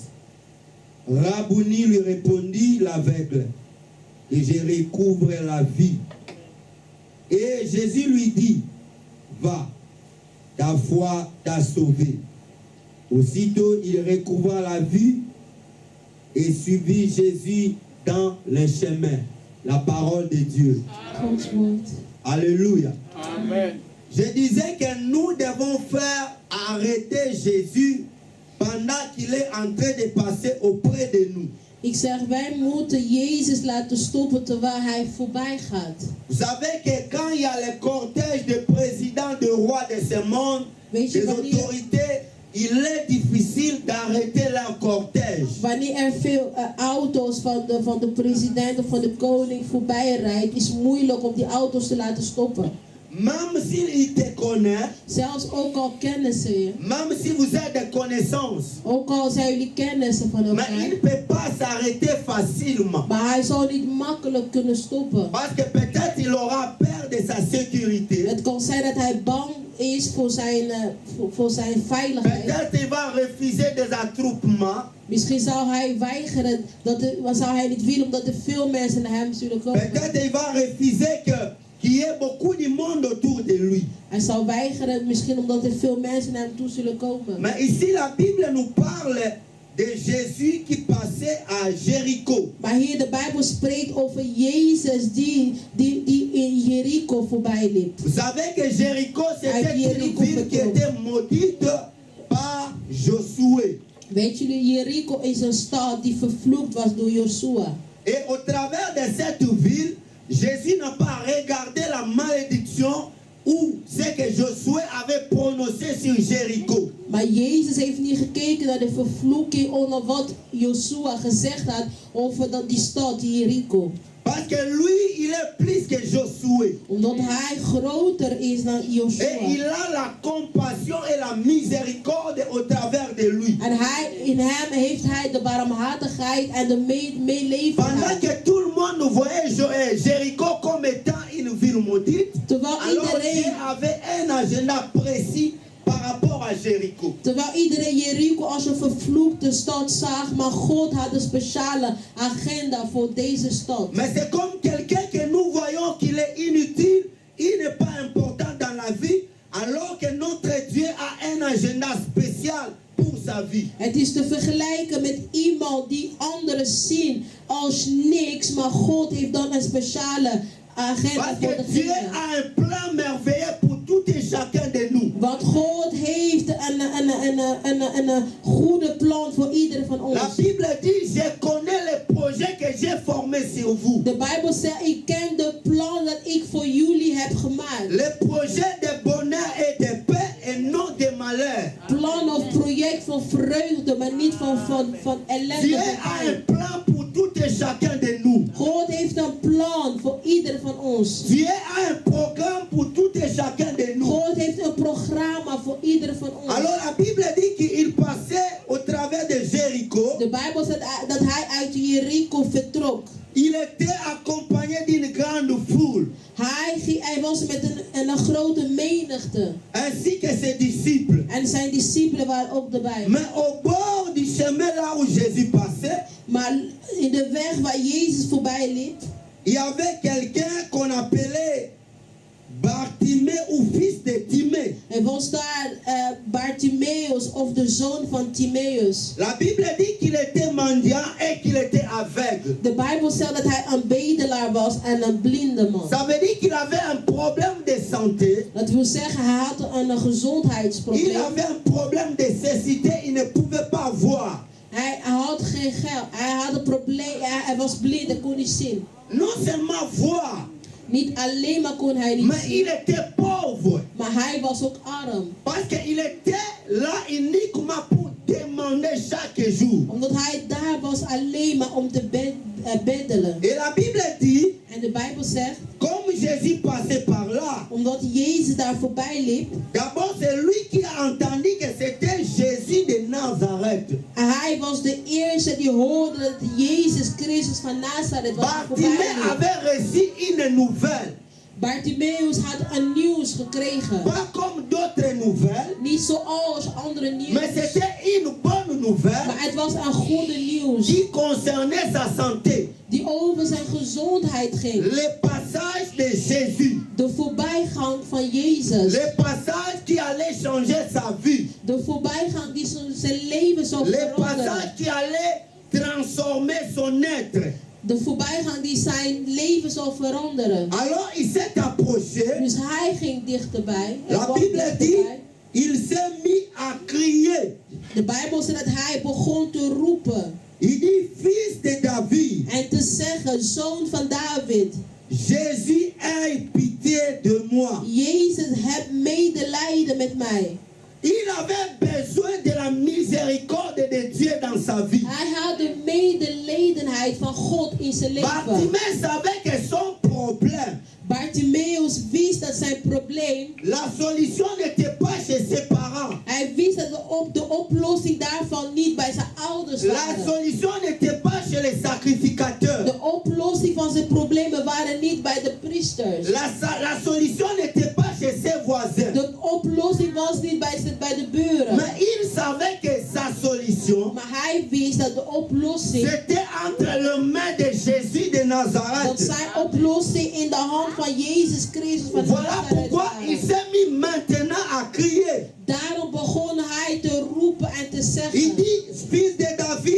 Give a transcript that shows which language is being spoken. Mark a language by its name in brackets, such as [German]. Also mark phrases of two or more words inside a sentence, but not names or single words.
[French] Rabouni lui répondit l'aveugle, que je recouvre la vie. Et Jésus lui dit, va, ta foi t'a sauvé. Aussitôt il recouvra la vue et suivit Jésus dans le chemin. La parole de Dieu. [Dutch] Gods woord. [French] Alléluia. Amen. Je disais que nous devons faire arrêter Jésus pendant qu'il est en train de passer auprès de nous. [Dutch] Ik zeg, wij moeten Jezus laten stoppen terwijl hij voorbij gaat. [French] Vous savez que quand il y a le cortège de présidents, de rois de ce monde, [Dutch] Weet je [French] des [Dutch] wanneer, [French] autorités, il est difficile d'arrêter leur cortège. [Dutch] wanneer er veel auto's van de president of van de koning voorbij rijdt, is het moeilijk om die auto's te laten stoppen. [French] Même s'il te connaît, [Dutch] Zelfs ook al kennen ze je, [French] même si vous êtes de connaissances, [Dutch] ook al zijn jullie kennissen van [French] mais il ne [Dutch] elkaar, [French] peut pas s'arrêter facilement. [Dutch] maar hij zal niet makkelijk kunnen stoppen. [French] Parce que peut-être il aura peur de sa sécurité. [Dutch] Het kan zijn dat hij bang is voor zijn veiligheid. [French] Peut-être il va refuser des attroupements. [Dutch] Misschien zou hij weigeren, zou hij niet willen omdat er veel mensen naar hem zullen komen. [French] Peut-être il va refuser qu'il y ait beaucoup de monde autour de lui. [Dutch] Hij zou weigeren misschien omdat er veel mensen naar hem toe zullen komen. [French] Mais ici la Bible nous parle de Jésus qui passait à Jéricho. [Dutch] Maar hier de Bijbel spreekt over Jezus die in Jericho voorbij liep. [French] Vous savez que Jéricho, c'était une Jéricho ville qui [Dutch] vertrok. [French] était maudite par Josué. [Dutch] Weet jullie, Jericho is een stad die vervloekt was door Joshua. [French] Et au travers de cette ville, Jésus n'a pas regardé la malédiction ou ce que Josué avait prononcé sur Jéricho. [Dutch] Maar Jezus heeft niet gekeken naar de vervloeking onder wat Joshua gezegd had over die stad Jericho. [French] Parce que lui, il est plus que Josué. [Dutch] Omdat hij groter is dan Joshua. [French] Et il a la compassion et la miséricorde au travers de lui. [Dutch] En in hem heeft hij de barmhartigheid en de [French] Pendant [Dutch] meelevendheid. [French] que tout le monde voyait Jéricho comme étant une ville maudite, [Dutch] Terwijl [French] alors Dieu [Dutch] iedereen, [French] avait un agenda précis par rapport à Jéricho. [Dutch] terwijl iedereen Jericho als een vervloekte stad zag, maar God had een speciale agenda voor deze stad. [French] Mais c'est comme quelqu'un que nous voyons qu'il est inutile, il n'est pas important dans la vie, alors que notre Dieu a un agenda spécial pour sa vie. [Dutch] Het is te vergelijken met iemand die anderen zien als niks, maar God heeft dan een speciale agenda [French] Parce [Dutch] voor [French] que [Dutch] de [French] Dieu [Dutch] dingen. [French] a un plan merveilleux pour tout et chacun de nous. [Dutch] Want God heeft een goede plan voor ieder van [French] La [Dutch] ons. [French] Bible dit, je connais les projets que j'ai formés sur vous. [Dutch] De Bijbel zegt, ik ken de plan dat ik voor jullie heb gemaakt. [French] Les projets de bonheur et de paix et non de malheur. [Dutch] Plan of project van vreugde, maar niet van ellende. [French] Dieu [Dutch] van [French] a [Dutch] pijn. [French] un plan pour tout et chacun de nous. [Dutch] God heeft een plan voor ieder van ons. [French] Dieu a un programme pour tout et chacun de nous. [Dutch] God heeft een programma voor ieder van ons. [French] Alors la Bible dit qu'il passait au travers de Jéricho. [Dutch] De Bijbel zegt dat hij uit Jericho vertrok. [French] Il était accompagné d'une grande foule, [Dutch] Hij was met een grote menigte. [French] ainsi que ses disciples. [Dutch] En zijn discipelen waren ook erbij. [French] Mais au bord du chemin là où Jésus passait, [Dutch] Maar in de weg waar Jezus voorbij liep, [French] il y avait quelqu'un qu'on appelait Bartimée ou fils de Timée. [Dutch] er was daar Bartimaeus of de zoon van Timaeus. [French] La Bible dit qu'il était mendiant et qu'il était aveugle. [Dutch] De Bijbel zegt dat hij een bedelaar was en een blinde man. [French] Ça veut dire qu'il avait un problème de santé. [Dutch] Dat wil zeggen, hij had een [French] Il [Dutch] gezondheidsprobleem. [French] avait un problème de cécité, il ne pouvait pas voir. [Dutch] Hij had geen geld. Hij had een probleem. Hij was blind, hij kon niet zien. [French] Non seulement voir, [Dutch] Niet alleen maar kon hij niet [French] mais [Dutch] zien, [French] il était pauvre. [Dutch] maar hij was ook arm. [French] Parce qu'il était là uniquement pour demander chaque jour. [Dutch] Omdat hij daar was alleen maar om te beddelen. [French] Et la Bible dit, [Dutch] En de Bijbel zegt, [French] comme Jésus passait par là, [Dutch] omdat Jezus daar voorbij liep, [French] d'abord c'est lui qui a entendu que c'était Jésus de Nazareth. [Dutch] en hij was de eerste die hoorde dat Jezus Christus van Nazareth was die voorbij [French] Bartimée [Dutch] liep. [French] avait reçu une nouvelle. [Dutch] Bartimaeus had een nieuws gekregen. [French] Pas comme d'autres nouvelles, [Dutch] Niet zoals andere [French] mais [Dutch] nieuws. [French] c'était une bonne nouvelle [Dutch] Maar het was een goede nieuws. [French] qui concernait sa santé. [Dutch] Die over zijn gezondheid ging. [French] Le passage de Jésus. [Dutch] De voorbijgang van Jezus. [French] Le passage qui allait changer sa vie. [Dutch] De voorbijgang die zijn leven zou [French] Le passage [Dutch] veranderen. [French] qui allait transformer son être. [Dutch] De voorbijgang die zijn leven zal veranderen. [French] Alors il s'est approché. [Dutch] Dus hij ging dichterbij. Hij [French] La [Dutch] kwam [French] Bible dit, [Dutch] dichterbij. [French] il s'est mis à crier. [Dutch] De Bijbel zegt dat hij begon te roepen. [French] Il dit, fils de David, [Dutch] En te zeggen, zoon van David. [French] Jésus, aie pitié de moi. [Dutch] Jezus, heb medelijden met mij. [French] Il avait besoin de la miséricorde de Dieu dans sa vie. [Dutch] Hij had de medelijdendheid van God in zijn leven. [French] Bartimée savait que son problème, [Dutch] Bartimaeus wist dat zijn probleem, [French] la solution n'était pas chez ses parents. [Dutch] hij wist dat de oplossing daarvan niet bij zijn ouders [French] La [Dutch] waren. [French] solution n'était pas chez les sacrificateurs. [Dutch] De oplossing van zijn problemen waren niet bij de priesters. [French] La solution n'était pas chez ses voisins. [Dutch] De oplossing was niet bij de buren. [French] Mais il savait que sa solution, [Dutch] Maar hij wist dat de oplossing, [French] c'était entre les mains de Jésus de [Dutch] dat [French] Nazareth. [Dutch] zijn oplossing in de hand van Jezus Christus van [French] Voilà [Dutch] Nazareth [French] pourquoi il [Dutch] waren. [French] s'est mis maintenant à crier. [Dutch] Daarom begon hij te roepen en te [French] Il [Dutch] zeggen. [French] dit, fils de